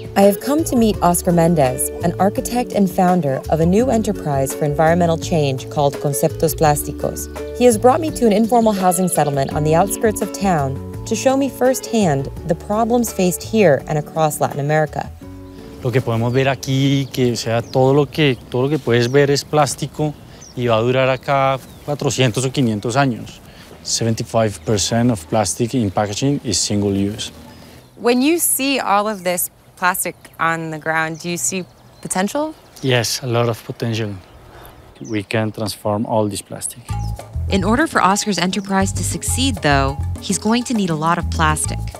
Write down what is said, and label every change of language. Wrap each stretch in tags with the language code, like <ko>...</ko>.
<en>I have come to meet Oscar Mendez, an architect and founder of a new enterprise for environmental change called Conceptos Plásticos. He has brought me to an informal housing settlement on the outskirts of town to show me firsthand the problems faced here and across Latin America.</en> <es>Lo que podemos ver aquí, que o sea, todo lo que puedes ver es plástico y va a durar acá 400 o 500 años.</es> <en>75% of plastic in packaging is single use. When you see all of this plastic on the ground, do you see potential? Yes, a lot of potential. We can transform all this plastic. In order for Oscar's enterprise to succeed, though, he's going to need a lot of plastic.</en>